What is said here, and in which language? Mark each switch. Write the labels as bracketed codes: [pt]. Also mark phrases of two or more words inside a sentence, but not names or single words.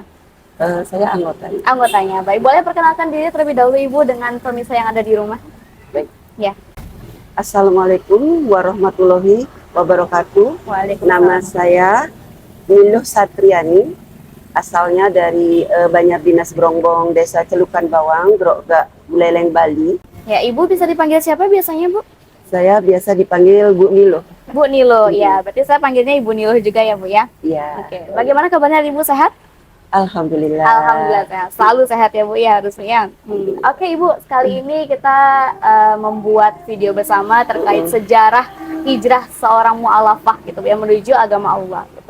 [id] Saya anggotanya. Anggotanya. Baik, boleh perkenalkan diri terlebih dahulu Ibu dengan pemirsa yang ada di rumah? Baik. Ya. [ar] السلام عليكم ورحمة الله وبركاته. Waalaikumsalam. [id] Nama saya Miluh Satriani. Asalnya dari Banjar Dinas Brongbong, Desa Celukan Bawang, Grogak, Buleleng, Bali. Ya, Ibu bisa dipanggil siapa biasanya, Bu? Saya biasa dipanggil Bu Nilo. Bu Nilo, ya. Berarti saya panggilnya Ibu Nilo juga ya, Bu ya? Iya. Oke. Bagaimana kabarnya Ibu, sehat? Alhamdulillah. Alhamdulillah sehat. Selalu sehat ya Bu ya harusnya. Oke Ibu, kali ini kita membuat video bersama terkait sejarah hijrah seorang mualafah gitu ya menuju agama Allah gitu.